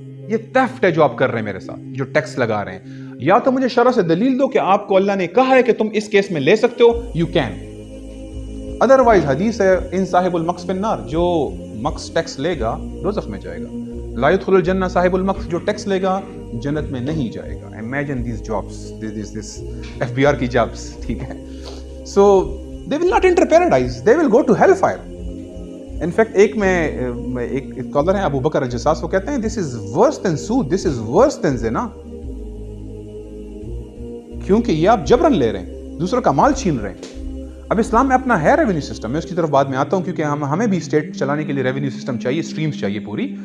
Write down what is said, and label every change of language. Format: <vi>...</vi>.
<ur>یہ تھیفٹ ہے جو آپ کر رہے ہیں میرے ساتھ, جو ٹیکس لگا رہے ہیں. یا تو مجھے شرع سے دلیل دو کہ آپ کو اللہ نے کہا ہے کہ تم اس کیس میں لے سکتے ہو,</ur> <en>You can.</en> <ur>ادروائز حدیث ہے</ur> <ar>ان صاحب المقص فی النار,</ar> <ur>جو مقص ٹیکس لے گا دوزخ میں جائے گا.</ur> <ar>لا يدخل الجنہ صاحب المقص,</ar> <ur>جو ٹیکس لے گا جنت میں نہیں جائے گا.</ur> <en>imagine these jobs, this FBR کی jobs,</en> <ur>ٹھیک ہے.</ur> <en>So they will not enter paradise, they will go to hellfire. In fact</en> <ur>ایک اسکالر ہیں ابو بکر الجساس, وہ کہتے ہیں</ur> <en>this is worse than سود, this is worse than زنا.</en> <ur>کیونکہ یہ آپ جبرن لے رہے ہیں, دوسروں کا مال چھین رہے ہیں. اب اسلام میں اپنا ہے ریونیو سسٹم, میں اس کی طرف بعد میں آتا ہوں, کیونکہ ہمیں بھی اسٹیٹ چلانے کے لیے ریونیو سسٹم چاہیے, اسٹریمز چاہیے پوری.</ur>